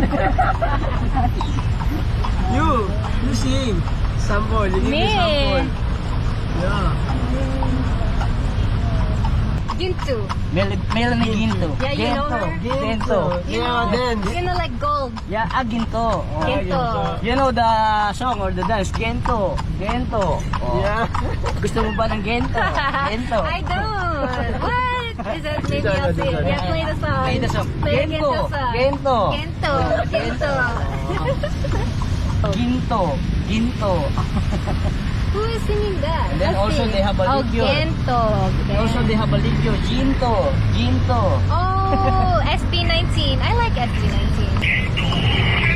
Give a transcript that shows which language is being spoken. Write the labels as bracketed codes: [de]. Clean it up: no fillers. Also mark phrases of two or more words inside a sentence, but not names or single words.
[en] you sing. Sample. You give me Me. sample. Yeah. Gintu. Melanie Ginto. Yeah, you know her? Ginto. Yeah, dance. You know, like gold. Yeah, Ginto. Ginto. You know the song or the dance? Gento. Gento. Oh. Yeah. [tl] Gusto mo ba ng Gento? Gento. [en] I don't. What? Is that maybe This one, I'll this say? one. Yeah, play the song. Play the song. Play the Gento. Gento song. Gento. Gento. Gento. Ginto. Ginto. Who is singing that? And then Let's also see. they have a Oh, video. Gento. Also they have a video. Ginto. Ginto. Oh, SB19. I like SB19.